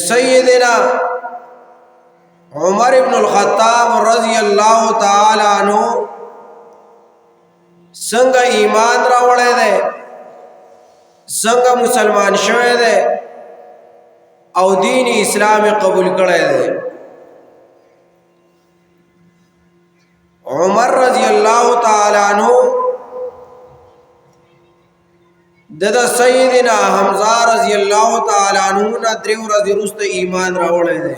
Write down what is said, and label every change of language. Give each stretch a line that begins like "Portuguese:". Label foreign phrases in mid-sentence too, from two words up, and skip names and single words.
Pashto: سیدنا عمر ابن الخطاب
Arabic: رضی اللہ تعالی عنہ
Pashto: څنګه ایمان راوړی دی، څنګه مسلمان شوی دی او دین اسلام قبول کړی دی. عمر
Arabic: رضی اللہ تعالی عنہ
Pashto: د سیدنا حمزه
Arabic: رضی اللہ تعالی عنہ
Pashto: نه درې ورځې وروسته ایمان راوړی دی.